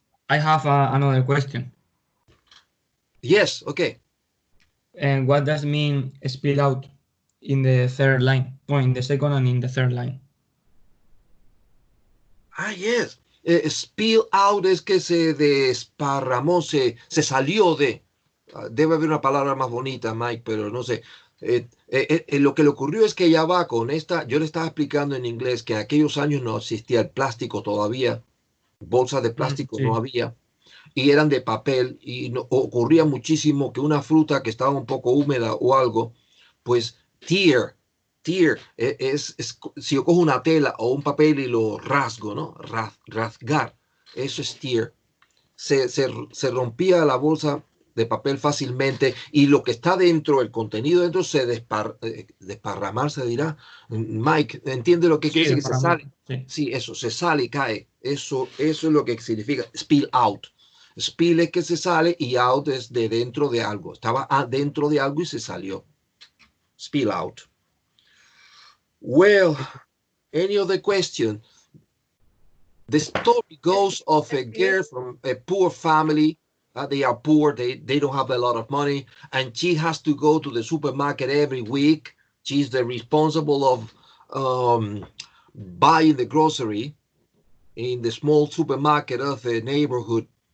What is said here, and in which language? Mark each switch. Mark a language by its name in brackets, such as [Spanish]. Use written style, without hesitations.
[English] I have another question. Yes, okay. And what does mean spill out in the third line? Or in the second and in the third line? Yes. [Spanish] Spill out es que se desparramó, se salió de. Debe haber una palabra más bonita, Mike, pero no sé. Lo que le ocurrió es que ella va con esta. Yo le estaba explicando en inglés que en aquellos años no existía el plástico todavía. Bolsas de plástico Sí. no había. Y eran de papel. Y ocurría muchísimo que una fruta que estaba un poco húmeda o algo, pues tear es si yo cojo una tela o un papel y lo rasgo, ¿no? Rasgar, eso es tear. Se rompía la bolsa de papel fácilmente y lo que está dentro, el contenido dentro, se desparramar, se dirá. Mike, ¿entiende lo que quiere decir? Que se sale. Sí, eso, se sale y cae. Eso es lo que significa spill out. Spill es que se sale y out es de dentro de algo. Estaba dentro de algo y se salió. [English] Spill out. Well, any other question? The story goes of a girl from a poor family. They are poor. They don't have a lot of money. And she has to go to the supermarket every week. She's the responsible of buying the grocery in the small supermarket of the neighborhood.